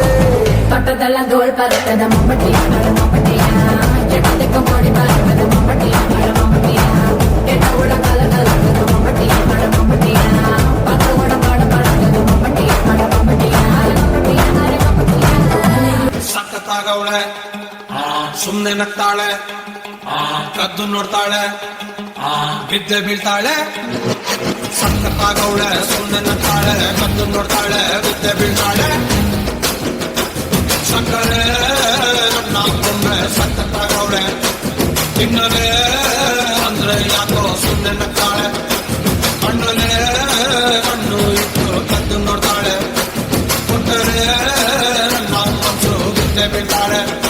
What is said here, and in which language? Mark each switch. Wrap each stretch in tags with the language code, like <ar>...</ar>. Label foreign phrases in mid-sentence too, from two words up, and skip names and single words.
<ta>தொட்டதெல்லாம் தோல் பறக்கத மம்பட்டியா அட மம்பட்டியா எட்டத்துக்கு மோடி பறக்கத மம்பட்டியா அட மம்பட்டியா எட்டோட கால கலக்கத மம்பட்டியா அட மம்பட்டியா பத்தோட பாட பறக்கத மம்பட்டியா அட மம்பட்டியா மம்பட்டியா அட மம்பட்டியா</ta> <kn>ಸಖತ್ತಾಗವಳೆ ಸುಮ್ನೆ ನಗ್ತಾಳೆ ಕದ್ದು ನೋಡ್ತಾಳೆ ಬಿದ್ದೆ ಬೀಳ್ತಾಳೆ ಸಖತ್ತಾಗವಳೆ ಸುಮ್ನೆ ನಗ್ತಾಳೆ ಕದ್ದು ನೋಡ್ತಾಳೆ ಬಿದ್ದೆ ಬೀಳ್ತಾಳೆ ಸಕ್ಕರೆ ನನ್ನ ಕೊಂಬೆ ಸಖತ್ತಾಗವಳೆ ತಿನ್ನಲೇ ಅಂದ್ರೆ ಯಾಕೋ ಸುಮ್ನೆ ನಗ್ತಾಳೆ ಕಣ್ಣಲ್ಲೇ ಕಣ್ಣು ಇಟ್ಟು ಕದ್ದು ನೋಡ್ತಾಳೆ ಕೊಟ್ಟರೆ ನನ್ನ ಮನಸ್ಸು ಬಿದ್ದೆ ಬೀಳ್ತಾಳೆ</kn>